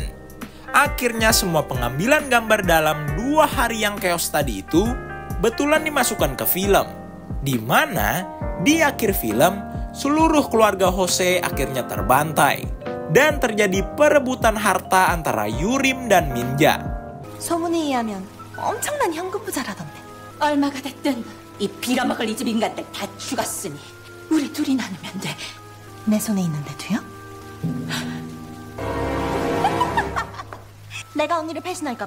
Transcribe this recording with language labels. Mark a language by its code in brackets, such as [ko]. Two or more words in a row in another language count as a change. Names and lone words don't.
[id] Akhirnya semua pengambilan gambar dalam 2 hari yang chaos tadi itu betulan dimasukkan ke film. Di mana di akhir film seluruh keluarga Jose akhirnya terbantai. Dan terjadi perebutan harta antara Yurim dan Minja. [ko] 소문에 의하면 엄청난 현금 부자라던데. 얼마가 됐든 이 빌어먹을 이 집 인간들 다 죽었으니 우리 둘이 나누면 돼. 내 손에 있는데도요? 내가 언니를 배신할까봐?